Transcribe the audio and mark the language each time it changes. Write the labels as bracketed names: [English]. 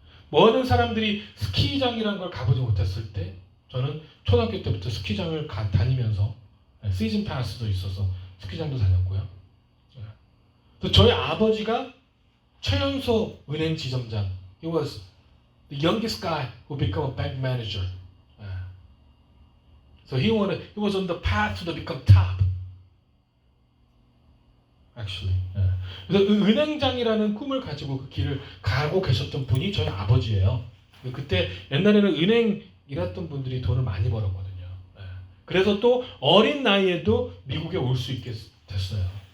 [Korean] 모든 사람들이 스키장이라는 걸 가보지 못했을 때 저는 초등학교 때부터 스키장을 다니면서 시즌 패스도 있어서 스키장도 다녔고요. 또 저희 아버지가 최연소 은행 지점장. [English] He was the youngest guy who became a bank manager. So he was on the path to become top. Actually. [Korean] 그래서 은행장이라는 꿈을 가지고 그 길을 가고 계셨던 분이 저희 아버지예요. 그때 옛날에는 은행 일했던 분들이 돈을 많이 벌었거든요. 그래서 또 어린 나이에도 미국에 올 수 있게 됐어요.